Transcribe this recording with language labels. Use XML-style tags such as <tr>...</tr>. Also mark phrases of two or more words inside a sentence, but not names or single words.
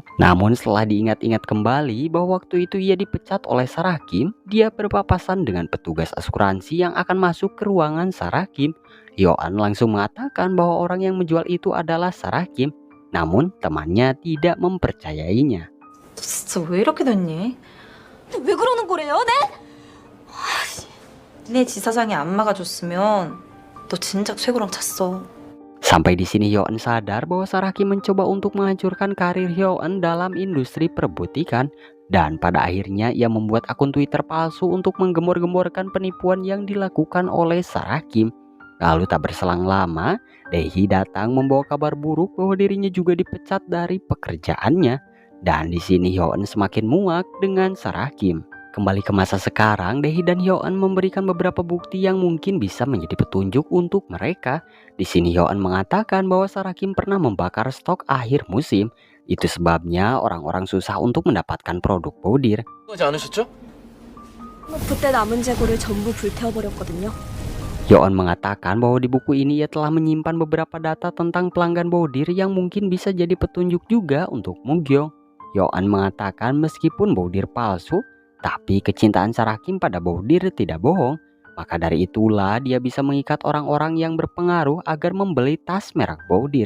<id>Namun setelah diingat-ingat kembali bahwa waktu itu ia dipecat oleh Sarah Kim, dia berpapasan dengan petugas asuransi yang akan masuk ke ruangan Sarah Kim. Yeon langsung mengatakan bahwa orang yang menjual itu adalah Sarah Kim. Namun temannya tidak mempercayainya.</id> <ko>진짜 왜 이렇게 됐니? 왜 그러는 거래요, 네? 네 지사장이 안 막아줬으면 너 진작 최고랑 찼어.</ko> <id>Sampai di sini Yeon sadar bahwa Sarah Kim mencoba untuk menghancurkan karir Yeon dalam industri perbutikan. Dan pada akhirnya ia membuat akun Twitter palsu untuk menggembor-gemborkan penipuan yang dilakukan oleh Sarah Kim. Lalu tak berselang lama, Dae-hee datang membawa kabar buruk bahwa dirinya juga dipecat dari pekerjaannya. Dan di sini Yeon semakin muak dengan Sarah Kim. Kembali ke masa sekarang, Dae-hee dan Yeon memberikan beberapa bukti yang mungkin bisa menjadi petunjuk untuk mereka. Di sini Yeon mengatakan bahwa Sarah Kim pernah membakar stok akhir musim. Itu sebabnya orang-orang susah untuk mendapatkan produk baudir.</id> <ko>하지 않으셨죠? 그때 남은 재고를 전부 불태워버렸거든요.</ko> <id>Yeon mengatakan bahwa di buku ini ia telah menyimpan beberapa data tentang pelanggan baudir yang mungkin bisa jadi petunjuk juga untuk Mugyeong. Yeon mengatakan meskipun baudir palsu, tapi kecintaan Sarah Kim pada baudir tidak bohong. Maka dari itulah dia bisa mengikat orang-orang yang berpengaruh agar membeli tas merek baudir.</id>